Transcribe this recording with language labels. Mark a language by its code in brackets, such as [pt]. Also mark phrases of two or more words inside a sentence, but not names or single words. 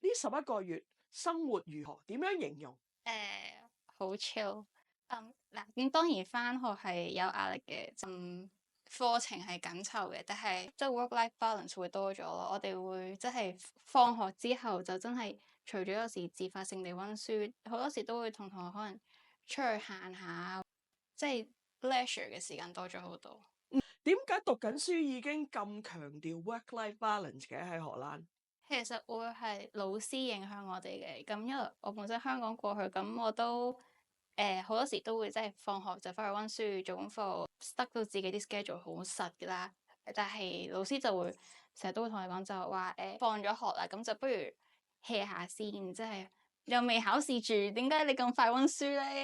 [yue] 11個月生活如何？點樣形容？好 chill。嗱，咁當然翻學係有壓力嘅，課程係緊湊嘅，但係即係 [en] work-life balance [yue] 會多咗咯。我哋會即係放學之後就真係除咗有時自發性地温書，好多時都會同同學可能出去行下，即係 leisure 嘅時間多咗好多。點解讀緊書已經咁強調 [en] work-life balance [yue] 嘅喺荷蘭？其實會係老師影響我哋嘅，咁因為我本身香港過去，咁我都好多時都會即係放學就翻去温書做功課，塞到自己啲 schedule 好實㗎啦。但係老師就會成日都會同你講就話放咗學啦，咁就不如 hea 下先，即係又未考試住，點解你咁快温書咧？